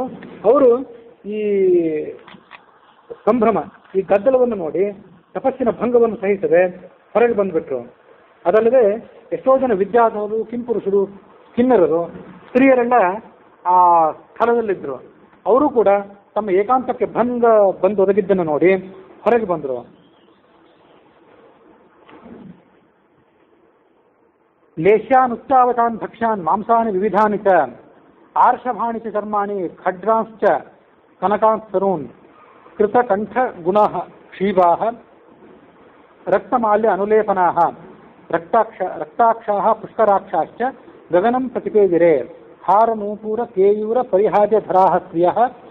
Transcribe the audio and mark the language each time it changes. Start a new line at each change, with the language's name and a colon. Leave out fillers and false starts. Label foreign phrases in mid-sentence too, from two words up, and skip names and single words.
Kannada: ಅವರು ಈ ಸಂಭ್ರಮ, ಈ ಗದ್ದಲವನ್ನು ನೋಡಿ ತಪಸ್ಸಿನ ಭಂಗವನ್ನು ಸಹಿಸದೆ ಹೊರಗೆ ಬಂದುಬಿಟ್ರು. ಅದಲ್ಲದೆ ಎಷ್ಟೋ ಜನ ವಿದ್ಯಾಧರರು, ಕಿಂಪುರುಷರು, ಕಿನ್ನರರು, ಸ್ತ್ರೀಯರೆಲ್ಲ ಆ ಸ್ಥಳದಲ್ಲಿದ್ದರು. ಅವರು ಕೂಡ ತಮ್ಮ ಏಕಾಂತಕ್ಕೆ ಭಂಗ ಬಂದು ಒದಗಿದ್ದನ್ನು ನೋಡಿ ಹೊರಗೆ ಬಂದರು.
Sanskrit: ಲೇಷ್ಯಾನುಚ್ಚಾವತಾನ್ ಭಕ್ಷ್ಯಾನ್ ಮಾಂಸಾನಿ ವಿವಿಧಾನಿ ಚ ಆರ್ಷಭಾಣಿ ಚ ಚರ್ಮಾಣಿ ಖಡ್ರಾಂಶ್ಚ ಕನಕಾಂಸ್ತರೂನ್ ಕೃತಕಂಠ ಗುಣಃ ಕ್ಷೀಭಾಃ ರಕ್ತಮಾಲ್ಯ ಅನುಲೇಪನಾಃ ರಕ್ತಾಕ್ಷಾಃ ಪುಷ್ಕರಾಕ್ಷಾಶ್ಚ ಗಗನಂ ಪ್ರತಿಪೇದಿರೆ ಹಾರನೂಪೂರ ಕೇಯೂರ ಪರಿಹಾರ್ಯಧರಾಃ ಸ್ತ್ರಿಯಃ